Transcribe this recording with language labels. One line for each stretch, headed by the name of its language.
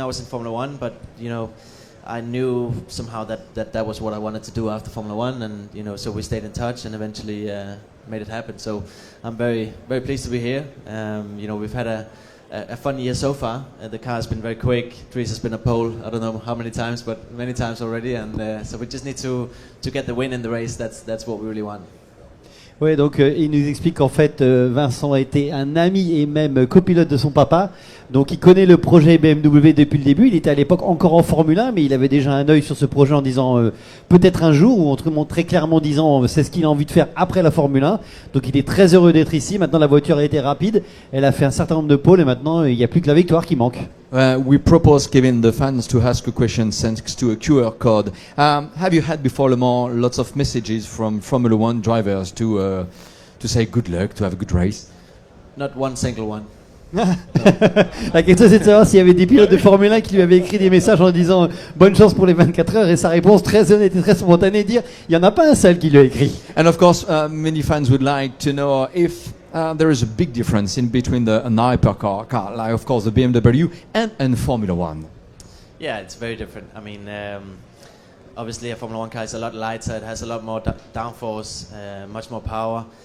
English: I was in Formula One, but you know, I knew somehow that was what I wanted to do after Formula One, and you know, so we stayed in touch and eventually made it happen. So I'm very pleased to be here. You know, we've had a fun year so far. The car has been very quick. Dries has been a pole, I don't know how many times, but many times already. And so we just need to get the win in the race. That's what we really want.
French: Oui, donc il nous explique qu'en fait Vincent était un ami et même copilote de son papa, donc il connaît le projet BMW depuis le début. Il était à l'époque encore en Formule 1, mais il avait déjà un œil sur ce projet en disant peut-être un jour, ou autrement très clairement disant c'est ce qu'il a envie de faire après la Formule 1. Donc il est très heureux d'être ici. Maintenant la voiture a été rapide, elle a fait un certain nombre de pôles et maintenant il n'y a plus que la victoire qui manque.
English: We propose, Kevin, the fans to ask a question thanks to a QR code. Have you had before Le Mans lots of messages from Formula One drivers to say good luck, to have a good race? Not one single one.
French: La question c'est de savoir s'il y avait des pilotes de Formule 1 qui lui avaient écrit des messages en disant bonne chance pour les 24 heures, et sa réponse très honnête et très spontanée dire il n'y en a pas un seul qui lui a écrit.
English: And of course, many fans would like to know if there is a big difference in between an hypercar car, like of course the BMW and Formula One. Yeah, it's very different. I mean, obviously a Formula One car is a lot lighter. It has a lot more downforce, much more power.